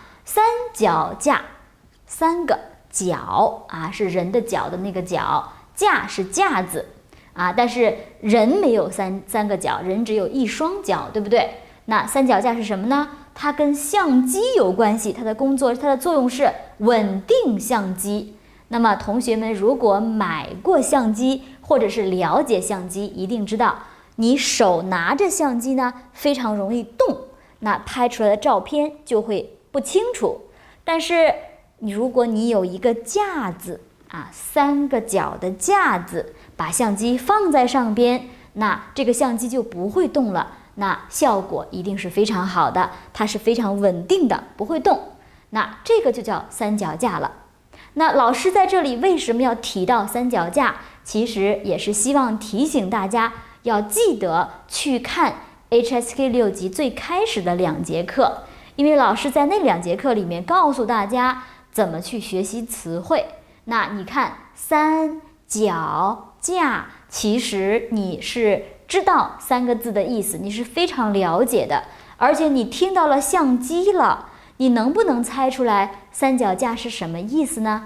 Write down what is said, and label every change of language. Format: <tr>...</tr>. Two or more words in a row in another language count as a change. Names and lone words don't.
<zh>三腳架，三個腳啊，是人的腳的那個腳，架是架子啊，但是人沒有三個腳，人只有一雙腳，對不對？那三腳架是什麼呢？它跟相機有關係，它的作用是穩定相機。那麼同學們如果買過相機或者是了解相机，一定知道你手拿着相機呢，非常容易动，那拍出来的照片就会不清楚。但是如果你有一個架子啊，三個腳的架子，把相机放在上邊，那這個相機就不會動了。那效果一定是非常好的，它是非常穩定的，不会动。那這個就叫三腳架了。那老師在這裡為什麼要提到三腳架？其實也是希望提醒大家要記得去看 HSK 6 級最開始的2節課，因為老師在那2節課裡面告訴大家怎麼去學習詞彙。那你看三腳架，其實你是知道3個字的意思，你是非常了解的，而且你聽到了相機了，你能不能猜出來三腳架是什麼意思呢？</zh>